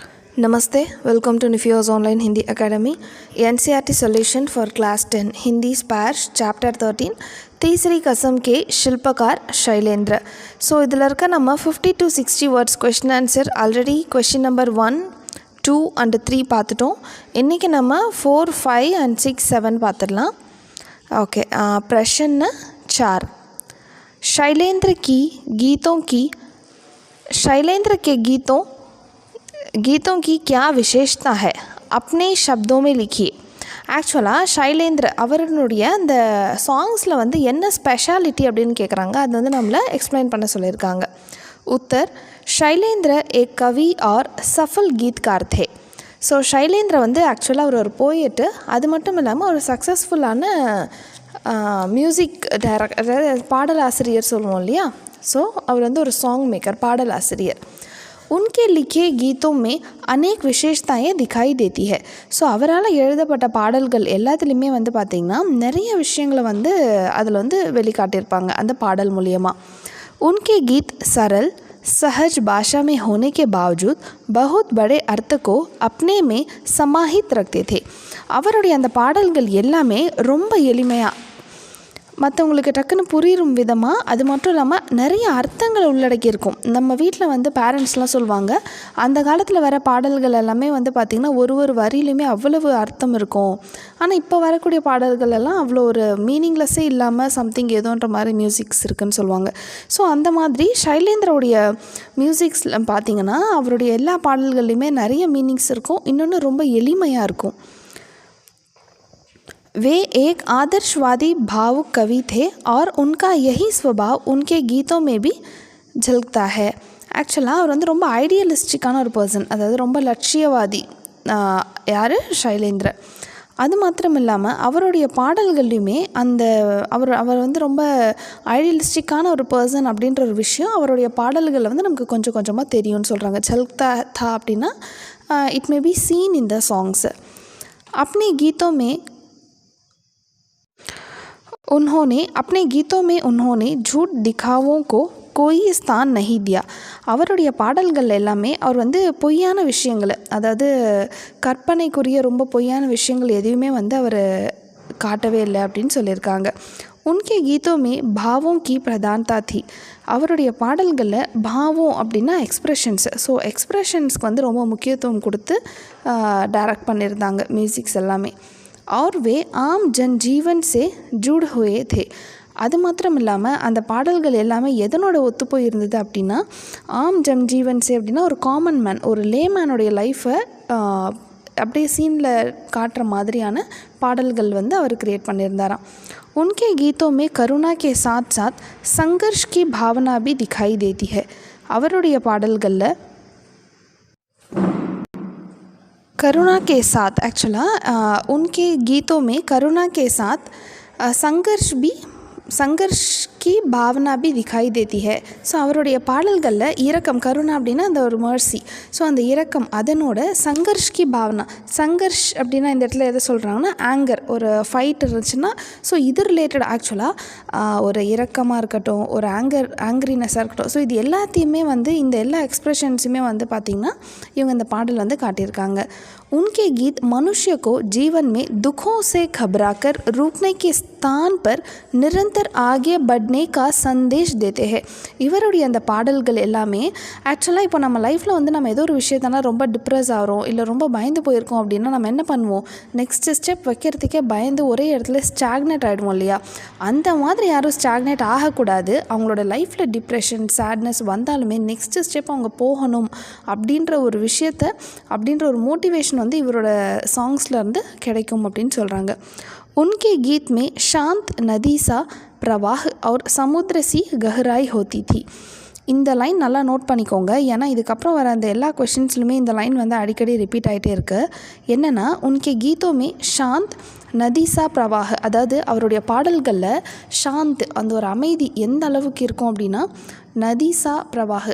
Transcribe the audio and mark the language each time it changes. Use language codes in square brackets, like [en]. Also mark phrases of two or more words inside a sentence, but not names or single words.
[en] Namaste, welcome to Nifio's Online Hindi Academy. NCERT Solution for Class 10 Hindi Spars Chapter 13 तीसरी कसम के शिल्पकार शैलेंद्र. [ta] ஸோ இதில் இருக்க நம்ம [en] 50 to 60 words question answer already question number 1, 2 and 3 [ta] பார்த்துட்டோம். இன்றைக்கி நம்ம 4, 5 and 6, 7 பார்த்துடலாம். [hi] ओके, प्रश्न 4. शैलेंद्र के गीतों की क्या विशेषता है, अपने शब्दों में लिखिए. [ta] ஆக்சுவலாக ஷைலேந்திர அவருடைய அந்த சாங்ஸில் வந்து என்ன ஸ்பெஷாலிட்டி அப்படின்னு கேட்குறாங்க. அது வந்து நம்மளை எக்ஸ்பிளைன் பண்ண சொல்லியிருக்காங்க. உத்தர், [hi] शैलेंद्र एक कवि और सफल गीतकार थे. [ta] ஸோ ஷைலேந்திர வந்து ஆக்சுவலாக அவர் ஒரு போயட்டு, அது மட்டும் இல்லாமல் ஒரு சக்ஸஸ்ஃபுல்லான மியூசிக் பாடலாசிரியர் சொல்லுவோம் இல்லையா. ஸோ அவர் வந்து ஒரு [en] song maker, [ta] பாடலாசிரியர். [hi] उनके लिखे गीतों में अनेक विशेषताएं दिखाई देती है. [ta] ஸோ அவரால் எழுதப்பட்ட பாடல்கள் எல்லாத்துலேயுமே வந்து பார்த்திங்கன்னா நிறைய விஷயங்களை வந்து அதில் வந்து வெளிக்காட்டியிருப்பாங்க அந்த பாடல் மூலியமாக. [hi] उनके गीत सरल सहज भाषा में होने के बावजूद बहुत बड़े अर्थ को अपने में समाहित रखते थे. [ta] அவருடைய அந்த பாடல்கள் எல்லாமே ரொம்ப எளிமையாக மற்றவங்களுக்கு டக்குன்னு புரியும் விதமாக, அது மட்டும் இல்லாமல் நிறைய அர்த்தங்கள் உள்ளடக்கியிருக்கும். நம்ம வீட்டில் வந்து பேரண்ட்ஸ்லாம் சொல்லுவாங்க, அந்த காலத்தில் வர பாடல்கள் எல்லாமே வந்து பார்த்திங்கன்னா ஒரு வரியிலையுமே அவ்வளவு அர்த்தம் இருக்கும். ஆனால் இப்போ வரக்கூடிய பாடல்கள் எல்லாம் அவ்வளோ ஒரு மீனிங்லெஸ்ஸே இல்லாமல் சம்திங் ஏதோன்ற மாதிரி மியூசிக்ஸ் இருக்குதுன்னு சொல்லுவாங்க. ஸோ அந்த மாதிரி ஷைலேந்திரோடைய மியூசிக்ஸில் பார்த்திங்கன்னா அவருடைய எல்லா பாடல்கள்லையுமே நிறைய மீனிங்ஸ் இருக்கும். இன்னொன்று ரொம்ப எளிமையாக இருக்கும். [hi] वे एक आदर्शवादी भावुक कवि थे और उनका यही स्वभाव उनके गीतों में भी झलकता है. [ta] ஆக்சுவலாக அவர் வந்து ரொம்ப ஐடியலிஸ்டிக்கான ஒரு பர்சன், அதாவது ரொம்ப லட்சியவாதி. யார்? ஷைலேந்திர. அது மாத்திரம் இல்லாமல் அவருடைய பாடல்கள்லையுமே அந்த அவர் வந்து ரொம்ப ஐடியலிஸ்டிக்கான ஒரு பர்சன் அப்படின்ற ஒரு விஷயம் அவருடைய பாடல்களில் வந்து நமக்கு கொஞ்சம் கொஞ்சமாக தெரியும்னு சொல்கிறாங்க. [hi] झलकता था [en] அப்படின்னா it may be seen in the songs. [hi] अपने गीतों में उन्होंने झूठ दिखावों को कोई स्थान नहीं दिया. [ta] அவருடைய பாடல்கள் எல்லாமே அவர் வந்து பொய்யான விஷயங்களை, அதாவது கற்பனைக்குரிய ரொம்ப பொய்யான விஷயங்கள் எதுவுமே வந்து அவர் காட்டவே இல்லை அப்படின்னு சொல்லியிருக்காங்க. [hi] उनके गीतों में भावों की प्रधानता थी. [ta] அவருடைய பாடல்களில் பாவம் அப்படின்னா எக்ஸ்ப்ரெஷன்ஸ். ஸோ எக்ஸ்ப்ரெஷன்ஸ்க்கு வந்து ரொம்ப முக்கியத்துவம் கொடுத்து டைரக்ட் பண்ணியிருந்தாங்க மியூசிக்ஸ் எல்லாமே. [hi] और वे आम जनजीवन से जुड़ हुए थे. [ta] அது மாத்திரம் இல்லாமல் அந்த பாடல்கள் எல்லாமே எதனோட ஒத்து போய் இருந்தது அப்படின்னா, [hi] आम जनजीवन से [ta] அப்படின்னா ஒரு [en] common man, [ta] ஒரு லேமேனுடைய லைஃப்பை அப்படியே சீனில் காட்டுற மாதிரியான பாடல்கள் வந்து அவர் க்ரியேட் பண்ணியிருந்தாராம். [hi] उनके गीतों में करुणा के साथ साथ संघर्ष की भावना भी दिखाई देती है. [ta] அவருடைய பாடல்களில் [hi] करुणा के साथ, एक्चुअला उनके गीतों में करुणा के साथ संघर्ष की भावना भी दिखाई देती है. [ta] ஸோ அவருடைய பாடல்களில் இரக்கம், கருணா அப்படின்னா அந்த ஒரு மர்சி, ஸோ அந்த இரக்கம் அதனோட [hi] संघर्ष की भावना. [ta] சங்கர்ஷ் அப்படின்னா இந்த இடத்துல எதை சொல்கிறாங்கன்னா ஆங்கர், ஒரு ஃபைட் இருந்துச்சுன்னா ஸோ இது ரிலேட்டட். ஆக்சுவலாக ஒரு இரக்கமாக இருக்கட்டும், ஒரு ஆங்க்ரினஸாக இருக்கட்டும், ஸோ இது எல்லாத்தையுமே வந்து இந்த எல்லா எக்ஸ்ப்ரெஷன்ஸுமே வந்து பார்த்திங்கன்னா இவங்க இந்த பாடல் வந்து காட்டியிருக்காங்க. [hi] उनके गीत मनुष्य को जीवन में दुखों से घबराकर रुकने के स्थान पर निरंतर आगे बढ़ने का संदेश देते हैं. [ta] இவருடைய அந்த பாடல்கள் எல்லாமே ஆக்சுவலாக இப்போ நம்ம லைஃப்பில் வந்து நம்ம ஏதோ ஒரு விஷயத்தால் ரொம்ப டிப்ரெஸ் ஆகிறோம், இல்லை ரொம்ப பயந்து போயிருக்கோம் அப்படின்னா நம்ம என்ன பண்ணுவோம், [en] next step [ta] வைக்கிறதுக்கே பயந்து ஒரே இடத்துல ஸ்டாக்னேட் ஆகிடுவோம் இல்லையா. அந்த மாதிரி யாரும் ஸ்டாக்னேட் ஆகக்கூடாது. அவங்களோட லைஃப்பில் [en] depression, sadness [ta] வந்தாலுமே [en] next step [ta] அவங்க போகணும் அப்படின்ற ஒரு விஷயத்தை, அப்படின்ற ஒரு மோட்டிவேஷன் வந்து இவரோட சாங்ஸ்லேருந்து கிடைக்கும் அப்படின்னு சொல்கிறாங்க. [hi] उनके गीत में शांत नदी सा प्रवाह और समुद्र सी गहराई होती थी. [ta] இந்த லைன் நல்லா நோட் பண்ணிக்கோங்க, ஏன்னா இதுக்கப்புறம் வர அந்த எல்லா கொஷின்ஸ்லையுமே இந்த லைன் வந்து அடிக்கடி ரிப்பீட் ஆகிட்டே இருக்குது. என்னென்னா [hi] उनके गीतों में शांत नदी सा प्रवाह, [ta] அதாவது அவருடைய பாடல்களில் ஷாந்த் அந்த ஒரு அமைதி எந்த அளவுக்கு இருக்கும் அப்படின்னா [hi] नदी सा प्रवाह.